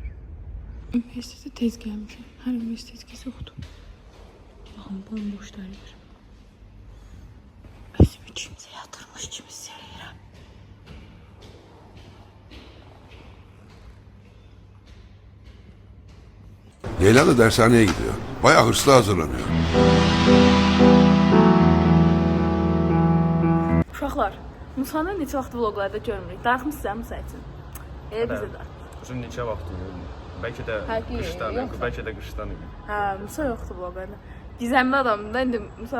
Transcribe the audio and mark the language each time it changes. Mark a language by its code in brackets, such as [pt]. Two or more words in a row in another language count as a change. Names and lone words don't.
[az] Üniversitede tez gəlmişəm. Hər üniversitet kəs yoxdur. Baxın, bomboş dərlər. Özümü kimsə yatırmış kimi sevirəm. [tr] Leyla da dershaneye gidiyor. Bayağı hırslı hazırlanıyor. [az] Uşaqlar, Musanı neçə vaxt vloglarda görmürük. Darıxmışsınız Musa üçün. Elə bizə də. Uzun neçə vaxt oldu. Bəlkə də qışdan, bəlkə də qışdan idi. Hə, Musa yoxdur vloglarda. Gizəmli adamdır da indi Musa.